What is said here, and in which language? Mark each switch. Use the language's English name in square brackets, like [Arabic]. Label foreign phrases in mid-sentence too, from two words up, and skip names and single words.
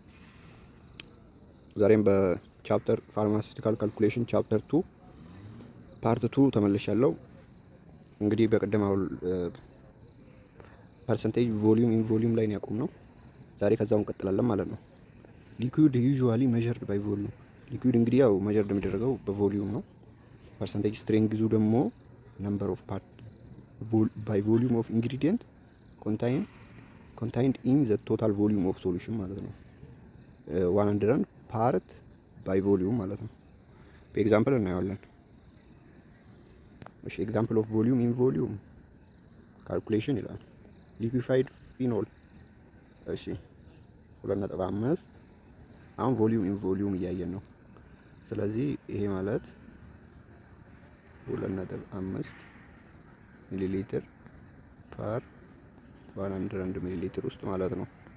[Amharic] ዛሬም በቻፕተር [English] pharmaceutical calculation [Amharic] ቻፕተር 2 ፓርት 2 ተመልሻለሁ። እንግዲህ በቀደም አሁን [English] percentage volume in [Amharic] ቮሊዩም ላይ ነው ያቆምነው። ዛሬ ከዛው እንቀጥላለን ማለት ነው። [English] liquid usually measured by volume። [Amharic] ሊኩዊድ እንግዲህ ያው ሜዠርድ የሚደረገው በቮሊዩም ነው። [English] percentage strengths [Amharic] ደግሞ [English] number of part by volume of ingredient contained in the total volume of solution [Amharic] ማለት ነው። [English] 100 part by volume [Amharic] ማለት ነው። በኤግዛምፕል እናየዋለን። እሺ [English] example of volume in volume calculation [Amharic] ይላል። [English] liquefied phenol [Amharic] እሺ 2.5 አሁን [English] volume in volume [Amharic] እያየን ነው። ስለዚህ ይሄ ማለት 2.5 [English] milli liter per 100 milli liter [Amharic] ውስጥ ማለት ነው።